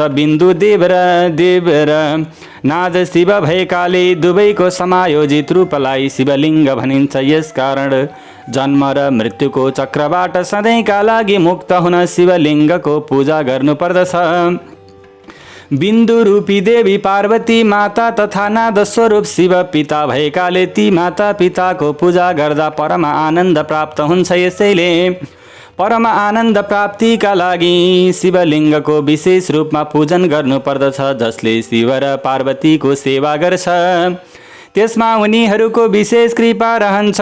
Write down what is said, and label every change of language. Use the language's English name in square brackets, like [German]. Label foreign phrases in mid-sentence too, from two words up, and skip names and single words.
[Nepali] बिन्दु देव र नाद शिव भएकाले दुवैको समायोजित रूपलाई शिवलिङ्ग भनिन्छ। यसकारण जन्म र मृत्युको चक्रबाट सधैँका लागि मुक्त हुन शिवलिङ्गको पूजा गर्नुपर्दछ। बिन्दु रूपी देवी पार्वती माता तथा नाद स्वरूप शिव पिता भएकाले ती माता पिताको पूजा गर्दा परम आनन्द प्राप्त हुन्छ। यसैले परम आनन्द प्राप्तिका लागि शिवलिङ्गको विशेष रूपमा पूजन गर्नुपर्दछ। जसले शिव र पार्वतीको सेवा गर्छ त्यसमा उनीहरूको विशेष कृपा रहन्छ।